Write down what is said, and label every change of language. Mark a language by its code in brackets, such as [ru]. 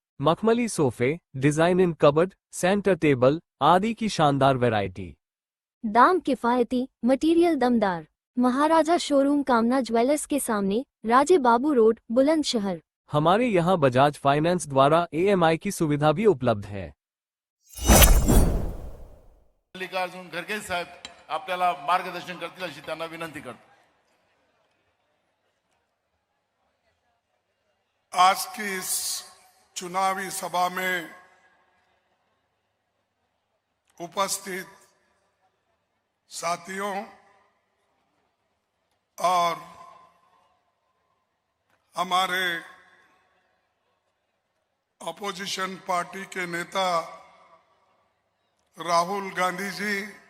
[hi] मखमली सोफे, डिजाइन इन cupboard, centre table आदि की शानदार वैरायटी। दाम किफायती, मटेरियल दमदार। महाराजा शोरूम, कामना ज्वेलर्स के सामने, राजे बाबू रोड, बुलंदशहर। हमारे यहाँ बजाज फाइनेंस द्वारा EMI की सुविधा भी उपलब्ध है। [mr] मल्लिकार्जुन खरगे साहेब आपल्याला मार्गदर्शन करतील अशी त्यांना विनंती करतो। [hi] आज की इस चुनावी सभा में उपस्थित साथियों और हमारे अपोजिशन पार्टी के नेता राहुल गांधी जी,